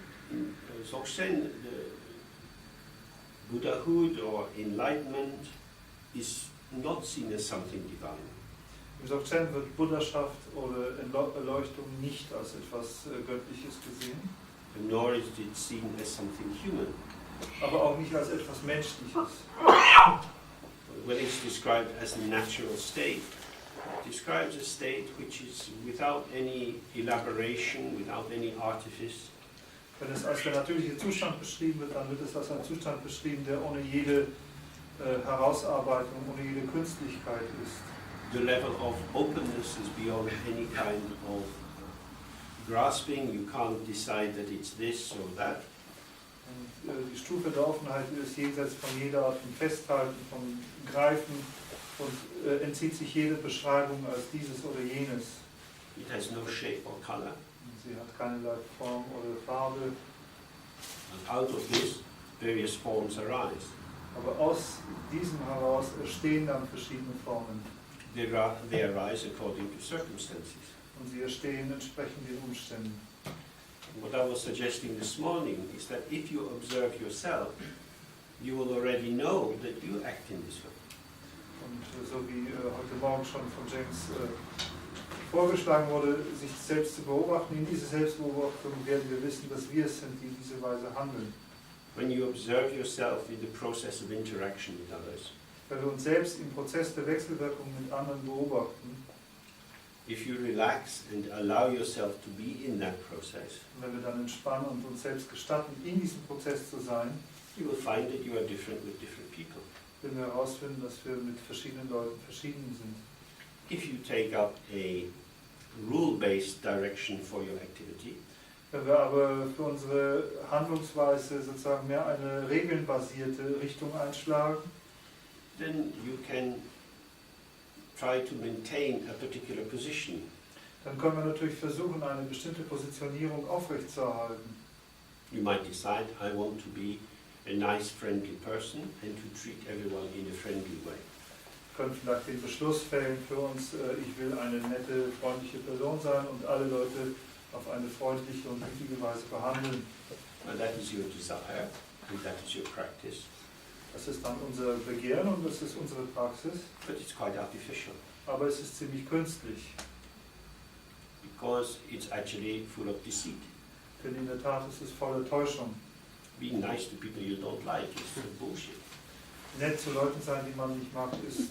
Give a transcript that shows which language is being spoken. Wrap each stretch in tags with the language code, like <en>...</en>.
<en>In Dzogchen, the Buddhahood or enlightenment is not seen as something divine.</en> <de>Im Dzogchen wird Buddhaschaft oder Erleuchtung nicht als etwas Göttliches gesehen.</de> <en>Nor is it seen as something human.</en> <de>Aber auch nicht als etwas Menschliches.</de> <en>When it's described as a natural state, it describes a state which is without any elaboration, without any artifice.</en> <de>Wenn es als der natürliche Zustand beschrieben wird, dann wird es als ein Zustand beschrieben, der ohne jede Herausarbeitung, ohne jede Künstlichkeit ist.</de> <en>The level of openness is beyond any kind of grasping. You can't decide that it's this or that.</en> <de>Und die Stufe der Offenheit ist jenseits von jeder Art von Festhalten, von Greifen und entzieht sich jede Beschreibung als dieses oder jenes.</de> <en>It has no shape or color.</en> <de>Und sie hat keinerlei Form oder Farbe.</de> <en>And out of this, various forms arise.</en> <de>Aber aus diesem heraus entstehen dann verschiedene Formen.</de> <en>They arise according to circumstances.</en> <de>Und sie entstehen entsprechend den Umständen.</de> <en>What I was suggesting this morning is that if you observe yourself, you will already know that you act in this way.</en> <de>Und so wie heute Morgen schon von James vorgeschlagen wurde, sich selbst zu beobachten, in dieser Selbstbeobachtung werden wir wissen, dass wir es sind, die in dieser Weise handeln.</de> <en>When you observe yourself in the process of interaction with others,</en> <de>Wenn wir uns selbst im Prozess der Wechselwirkung mit anderen beobachten,</de> <en>if you relax and allow yourself to be in that process,</en> <de>und wenn wir dann entspannen und uns selbst gestatten, in diesem Prozess zu sein,</de> <en>you will find that you are different with different people.</en> <de>werden wir herausfinden, dass wir mit verschiedenen Leuten verschieden sind.</de> <en>If you take up a rule-based direction for your activity,</en> <de>Wenn wir aber für unsere Handlungsweise sozusagen mehr eine regelnbasierte Richtung einschlagen,</de> <en>then you can try to maintain a particular position.</en> <de>dann können wir natürlich versuchen, eine bestimmte Positionierung aufrechtzuerhalten.</de> <en>You might decide, I want to be a nice, friendly person and to treat everyone in a friendly way.</en> <de>Wir können vielleicht den Beschluss fällen für uns, ich will eine nette, freundliche Person sein und alle Leute auf eine freundliche und gütige Weise behandeln.</de> <en>And that is your desire, and that is your practice.</en> <de>Das ist dann unser Begehren und das ist unsere Praxis,</de> <en>But it's quite artificial,</en> <de>aber es ist ziemlich künstlich,</de> <en>because it's actually full of deceit.</en> <de>denn in der Tat ist es voller Täuschung.</de> <en>Being nice to people you don't like is bullshit.</en> <de>Nett zu Leuten sein, die man nicht mag, ist...</de>